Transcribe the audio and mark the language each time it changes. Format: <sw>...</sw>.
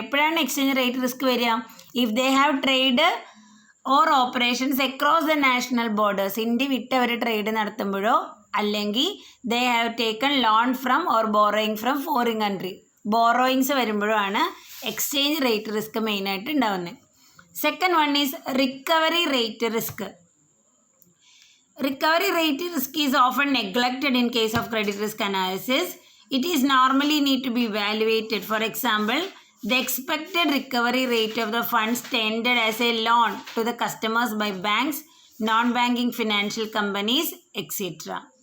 <ml>എപ്പോഴാണ്</ml> <en>exchange rate risk</en> <ml>വരിക?</ml> <en>If they have trade or operations across the national borders,</en> <ml>India വിട്ട് അവർ trade നടത്തുമ്പോഴോ അല്ലെങ്കിൽ</ml> <en>they have taken loan from or borrowing from foreign country,</en> <ml>borrowings വരുമ്പോഴോ ആണ് exchange rate risk മെയിനായിട്ട് ഉണ്ടാവുന്നത്.</ml> <en>Second one is recovery rate risk. Recovery rate risk is often neglected in case of credit risk analysis. It is normally need to be evaluated. For example, the expected recovery rate of the funds tendered as a loan to the customers by banks, non-banking financial companies, etc.</en>